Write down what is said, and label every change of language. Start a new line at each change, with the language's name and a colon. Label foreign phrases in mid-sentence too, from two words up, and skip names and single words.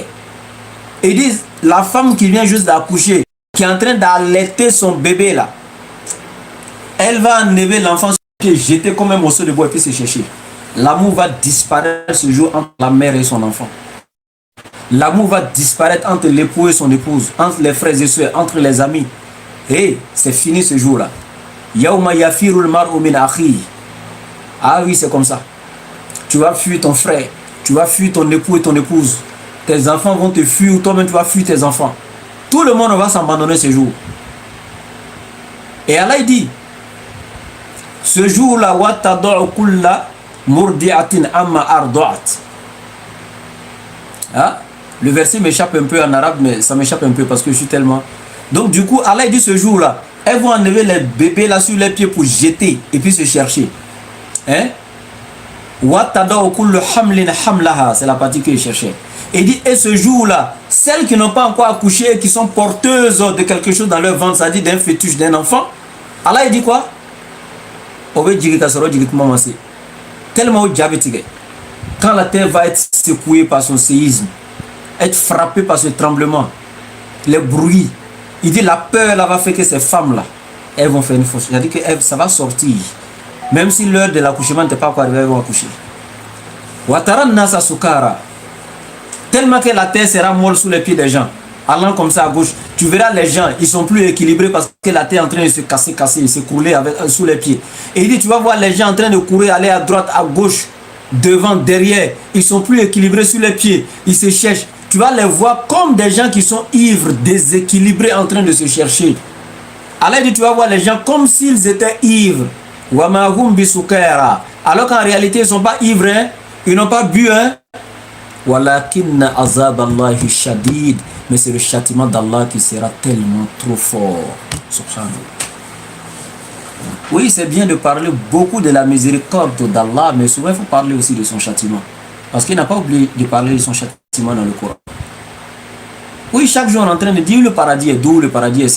French: Et ils disent, la femme qui vient juste d'accoucher, qui est en train d'allaiter son bébé là, elle va enlever l'enfant qui est jeté comme un morceau de bois et puis se chercher. L'amour va disparaître ce jour entre la mère et son enfant. L'amour va disparaître entre l'époux et son épouse, entre les frères et soeurs, entre les amis. Et c'est fini ce jour-là.
Arabic: يوم يفر المرء من أخيه.
French: Ah oui, c'est comme ça. Tu vas fuir ton frère, tu vas fuir ton époux et ton épouse. Tes enfants vont te fuir ou toi-même tu vas fuir tes enfants. Tout le monde va s'abandonner ce jour. Et Allah il dit, ce jour-là,
Arabic: وتضع كل مرضعة عما أرضعت.
French: Ah, le verset m'échappe un peu en arabe, mais ça m'échappe un peu parce que je suis tellement... Donc du coup, Allah il dit ce jour-là, elles vont enlever les bébés là sur les pieds pour jeter et puis se chercher. Hein?
Arabic: وتضع كل حمل حملها,
French: c'est la partie que je cherchais. Et dit, et ce jour-là, celles qui n'ont pas encore accouché et qui sont porteuses de quelque chose dans leur ventre, ça dit d'un fœtus, d'un enfant, Allah il dit quoi? Tellement diabétique. Quand la terre va être secouée par son séisme, être frappée par ce tremblement, les bruits, il dit la peur là va faire que ces femmes-là, elles vont faire une fausse. C'est-à-dire que ça va sortir. Même si l'heure de l'accouchement n'est pas encore arrivée, elles vont accoucher.
Arabic: وترى الناس سكارى.
French: Tellement que la terre sera molle sous les pieds des gens. Allant comme ça à gauche, tu verras les gens, ils sont plus équilibrés parce que la terre est en train de se casser, s'écrouler sous les pieds. Et il dit, tu vas voir les gens en train de courir, aller à droite, à gauche, devant, derrière. Ils sont plus équilibrés sur les pieds, ils se cherchent. Tu vas les voir comme des gens qui sont ivres, déséquilibrés, en train de se chercher. Alors il dit, tu vas voir les gens comme s'ils étaient ivres. Alors qu'en réalité, ils ne sont pas ivres, hein? Ils n'ont pas bu, hein?
Arabic: ولكن عذاب الله شديد,
French: mais c'est le châtiment d'Allah qui sera tellement trop fort. Subhanallah. Oui, c'est bien de parler beaucoup de la miséricorde d'Allah, mais souvent il faut parler aussi de son châtiment. Parce qu'il n'a pas oublié de parler de son châtiment dans le Coran. Oui, chaque jour on est en train de dire le paradis est doux, le paradis est ici.